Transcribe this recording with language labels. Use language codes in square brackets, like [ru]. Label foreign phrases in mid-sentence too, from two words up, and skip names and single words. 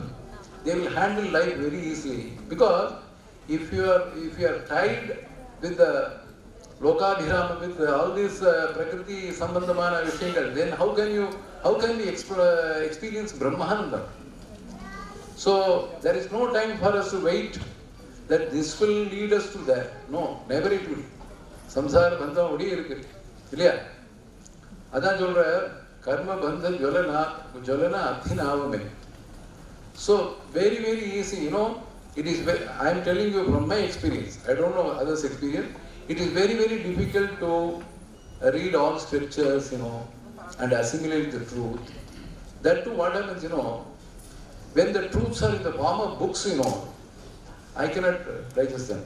[en] They will handle life very easily. Because if you are tied with the Lokabhirama, with all these [ta] பிரகிருதி சம்பந்தமான விஷயகள், [en] then how can we experience Brahmananda? So there is no time for us to wait that this will lead us to that. No, never it will. [ta] சம்சார பந்தம் ஓடி இருக்கு. இல்லையா? அதான் சொல்ற கர்ம பந்தன் ஜ்வலன அதீனவமே. [en] So very, very easy, it is, I am telling you from my experience, I don't know others' experience, it is very, very difficult to read all scriptures, and assimilate the truth. That too, what happens, when the truths are in the form of books, I cannot digest them.